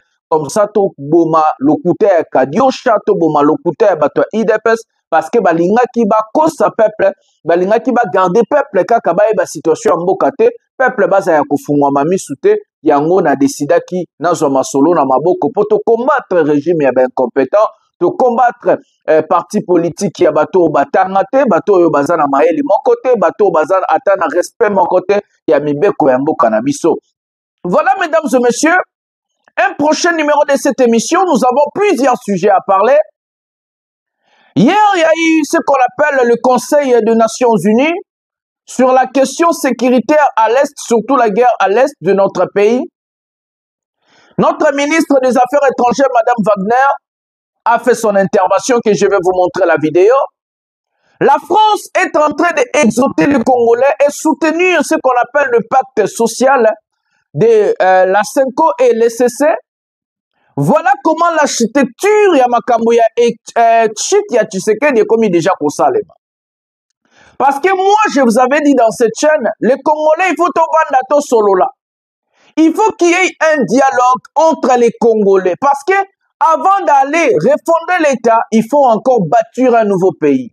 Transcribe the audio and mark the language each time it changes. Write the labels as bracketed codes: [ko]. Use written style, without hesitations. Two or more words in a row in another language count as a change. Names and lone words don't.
[fr] Comme ça [ln] to boma lokuta Kadiosha, to boma lokuta bato IDPS, [fr] parce que [ln] balingaki ba kosa peuple, balingaki ba [fr] garder peuple [ln] kaka ba eba situation mboka te, peuple baza ya kofungwa mamisu te, yango na decidaki nazwa masolo na maboko poto [fr] combattre régime [ln] ya ba incompétent, to [fr] combattre parti politique [ln] ya bato batanga te, bato oyo baza na maeli moko te, bato baza ata na respect moko te ya mibeko ya mboka na biso. [fr] Voilà mesdames et messieurs, un prochain numéro de cette émission, nous avons plusieurs sujets à parler. Hier, il y a eu ce qu'on appelle le Conseil des Nations Unies sur la question sécuritaire à l'Est, surtout la guerre à l'Est de notre pays. Notre ministre des Affaires étrangères, Madame Wagner, a fait son intervention que je vais vous montrer la vidéo. La France est en train d'exhorter les Congolais et soutenir ce qu'on appelle le pacte social de la CENCO et l'ECC. Voilà comment l'architecture [ln] ya makambo ya chit ya [fr] Tshisekedi est commis déjà pour ça. Parce que moi, je vous avais dit dans cette chaîne, les Congolais, il faut tout vendre solo là. Il faut qu'il y ait un dialogue entre les Congolais. Parce que avant d'aller refonder l'État, il faut encore bâtir un nouveau pays.